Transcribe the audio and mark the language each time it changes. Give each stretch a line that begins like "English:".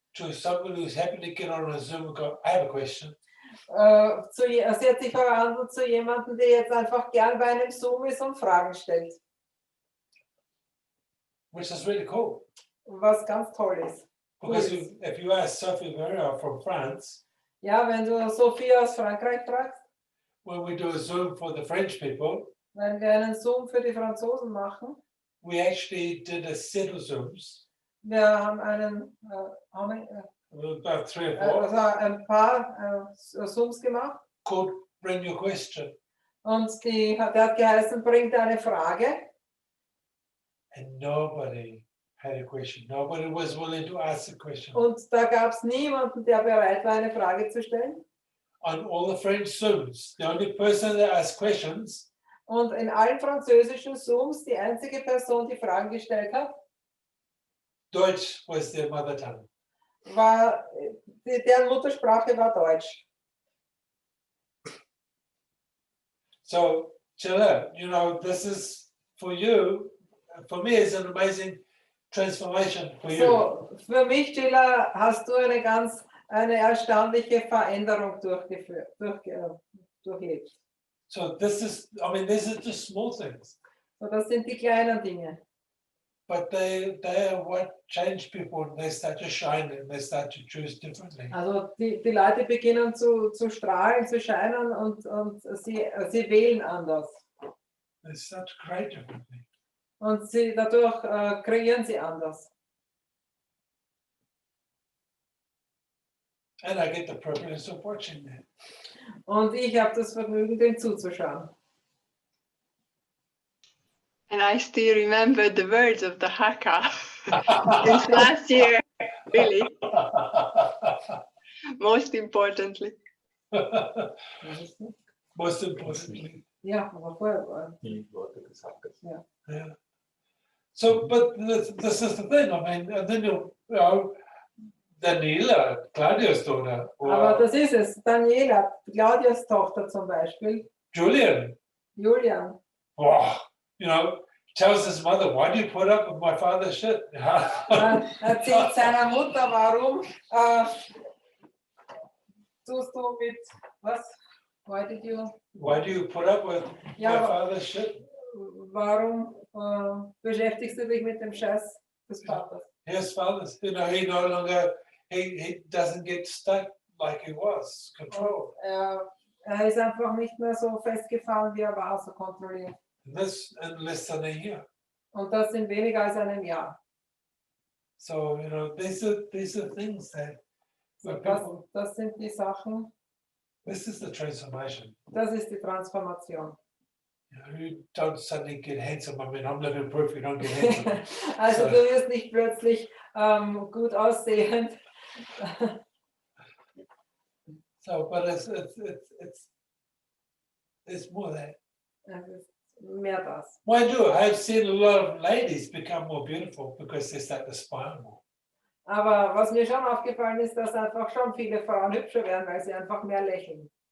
English: to somebody who's happy to get on a Zoom and go, I have a question.
German: Sie hat sich verwandelt zu jemandem, der jetzt einfach gern bei einem Zoom ist und Fragen stellt.
English: Which is really cool.
German: Was ganz toll ist.
English: Because Yes. if you ask Sophie Vera from France,
German: Ja, wenn du Sophie aus Frankreich fragst,
English: when we do a Zoom for the French people,
German: wenn wir einen Zoom für die Franzosen machen,
English: we actually did a set of Zooms,
German: wir haben
English: about 3 or 4,
German: also ein paar Zooms gemacht
English: called Bring Your Question.
German: und der hat geheißen, bringt eine Frage
English: And nobody had a question. Nobody was willing to ask a question.
German: und da gab es niemanden, der bereit war, eine Frage zu stellen.
English: On all the French Zooms, the only person that asked questions
German: Und in allen französischen Zooms, die einzige Person, die Fragen gestellt hat,
English: Deutsch was their mother tongue.
German: war, deren Muttersprache war Deutsch.
English: So, Chilla, you know, this is for you, for me, it's an amazing transformation for you.
German: So, für mich, Chilla, hast du eine erstaunliche Veränderung durchlebt.
English: So this is, I mean, these are just small things,
German: So, das sind die kleinen Dinge.
English: but they are what change people and they start to shine and they start to choose differently.
German: Also die Leute beginnen zu strahlen, zu scheinen und sie wählen anders.
English: They start to create differently.
German: Und dadurch kreieren sie anders.
English: And I get the privilege of watching that.
German: Und ich habe das Vergnügen, dem zuzuschauen.
English: And I still remember the words of the Haka since last year. Really, most importantly. Most importantly.
German: Ja, aber vorher war. Die Leute des Hackers. Yeah.
English: So, but this is the thing. I mean, and then you know, Daniela, Claudia's daughter,
German: Aber
English: or
German: das ist es. Daniela, Claudias Tochter zum Beispiel, Julian, Julian.
English: oh, you know, tells his mother, "Why do you put up with my father's shit?"
German: Erzählt seiner Mutter, warum tust du mit, was?
English: Why did you, Why do you put up with
German: Ja,
English: my father's shit?
German: warum beschäftigst du dich mit dem Scheiß des Vaters?
English: His father's, you know, he no longer, he doesn't get stuck like he was, controlled.
German: Er ist einfach nicht mehr so festgefahren, wie er war, so kontrolliert.
English: This in less than a year.
German: Und das in weniger als einem Jahr.
English: So, you know, these are things that So, people,
German: das sind die Sachen,
English: this is the transformation.
German: das ist die Transformation.
English: You know, you don't suddenly get handsome. I mean, I'm living proof you don't get handsome.
German: Also So- du wirst nicht plötzlich gut aussehend.
English: So, but it's more that.
German: Es ist mehr das.
English: Mind you, I've seen a lot of ladies become more beautiful because they start to smile more.
German: Aber was mir schon aufgefallen ist, dass einfach schon viele Frauen hübscher werden, weil sie einfach mehr lächeln.